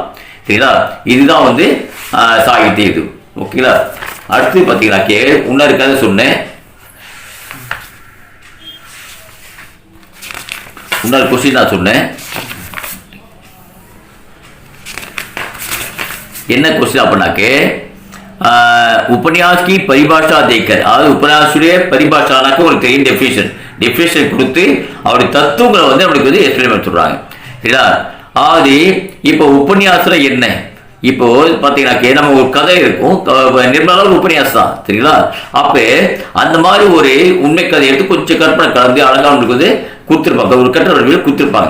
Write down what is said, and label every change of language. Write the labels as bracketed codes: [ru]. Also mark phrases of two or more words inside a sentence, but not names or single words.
[ta] சரிங்களா? இதுதான் வந்து சாகித்ய இது. ஓகேங்களா? அடுத்து பார்த்தீங்கன்னாக்கே இன்னொரு கதை சொன்னேன். இன்னொரு क्वेश्चन நான் சொன்னேன். என்ன क्वेश्चन அப்படின்னாக்கே [hi] उपन्यास की परिभाषा देकर, [ta] அதாவது உபன்யாசுடைய பரிபாஷானாக்க உங்களுக்கு தெரியும் டெஃபினேஷன் கொடுத்து அவருடைய தத்துவங்களை வந்து நம்மளுக்கு வந்து எக்ஸ்பிளைன் பண்ணி சொல்றாங்க. சரிங்களா? அதாவது இப்போ உபன்யாசம் என்ன, இப்போ பார்த்தீங்கன்னாக்கே நம்ம ஒரு கதை இருக்கும், நிர்மலா ஒரு உபன்யாசம் தான். சரிங்களா? அப்போ அந்த மாதிரி ஒரு உண்மை கதை எடுத்து கொஞ்சம் கற்பனை கலந்து அழகாக நம்மளுக்கு வந்து கொடுத்துருப்பாங்க, ஒரு கட்டுரை கொடுத்துருப்பாங்க.